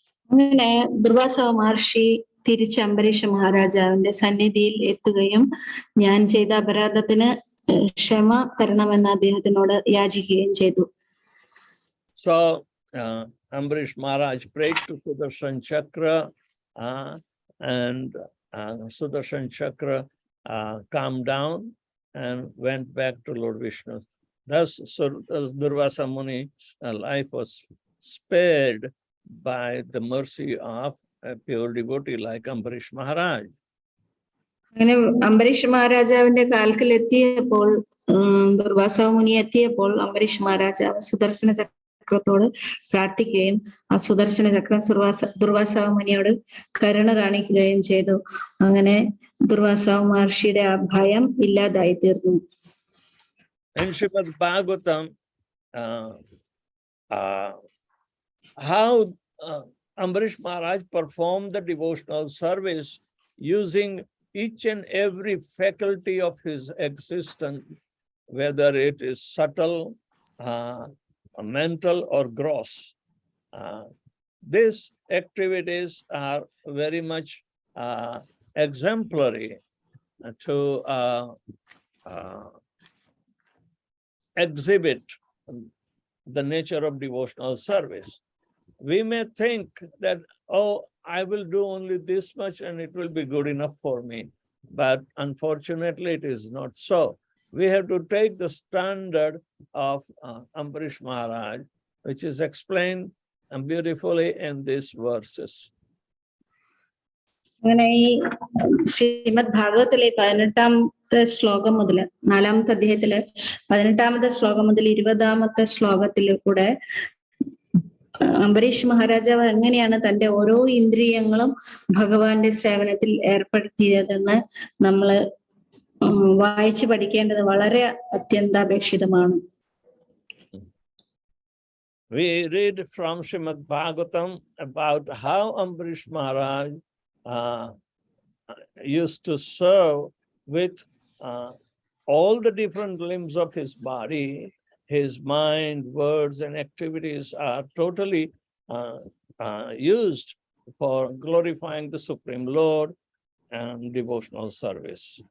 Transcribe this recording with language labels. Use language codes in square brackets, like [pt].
[ml] അങ്ങനെ ദുർവാസ മഹർഷി തിരിച്ച് അംബരീഷ മഹാരാജാവിന്റെ സന്നിധിയിൽ എത്തുകയും ഞാൻ ചെയ്ത അപരാധത്തിന് ക്ഷമ തരണമെന്ന് അദ്ദേഹത്തിനോട് യാചിക്കുകയും ചെയ്തു. [en] So Ambarish Maharaj prayed to Sudarshan Chakra and Sudarshan Chakra calmed down and went back to Lord Vishnu. Thus Durvasa Muni's life was spared by the mercy of a pure devotee like Ambarish Maharaj. [ml] അങ്ങനെ അംബരീഷ് മഹാരാജാവിന്റെ കാൽക്കൽ എത്തിയപ്പോൾ, ദുർവാസ മുനി എത്തിയപ്പോൾ അംബരീഷ് മഹാരാജാവ് സുദർശന ചക്രത്തോട് പ്രാർത്ഥിക്കുകയും ആ സുദർശന ചക്രം ദുർവാസ മുനിയോട് കരുണ കാണിക്കുകയും ചെയ്തു. അങ്ങനെ ദുർവാസ മഹർഷിയുടെ ആ ഭയം ഇല്ലാതായി തീർന്നു. [en] In Srimad Bhagavatam, how Ambarish Maharaj performed the devotional service using each and every faculty of his existence, whether it is subtle, mental or gross. These activities are very much exemplary to exhibit the nature of devotional service. We may think that, oh, I will do only this much and it will be good enough for me. But unfortunately, it is not so. We have to take the standard of Ambarish Maharaj, which is explained beautifully in these verses. [ml] അങ്ങനെ ഈ ശ്രീമദ് ഭാഗവത്തിലെ 18ാമത്തെ ശ്ലോകം മുതൽ 4ാമത്തെ അധ്യായത്തിലെ 18ാമത്തെ ശ്ലോകം മുതൽ 20ാമത്തെ ശ്ലോകത്തിൽ കൂടെ അംബരീഷ് മഹാരാജാവ് എങ്ങനെയാണ് തന്റെ ഓരോ ഇന്ദ്രിയങ്ങളും ഭഗവാന്റെ സേവനത്തിൽ ഏർപ്പെടുത്തിയതെന്ന് നമ്മള് വായിച്ചു പഠിക്കേണ്ടത് വളരെ അത്യന്താപേക്ഷിതമാണ്. [en] We read from Srimad Bhagavatam about how Ambarish Maharaj used to serve with all the different limbs of his body. His mind, words, and activities are totally used for glorifying the Supreme Lord and devotional service.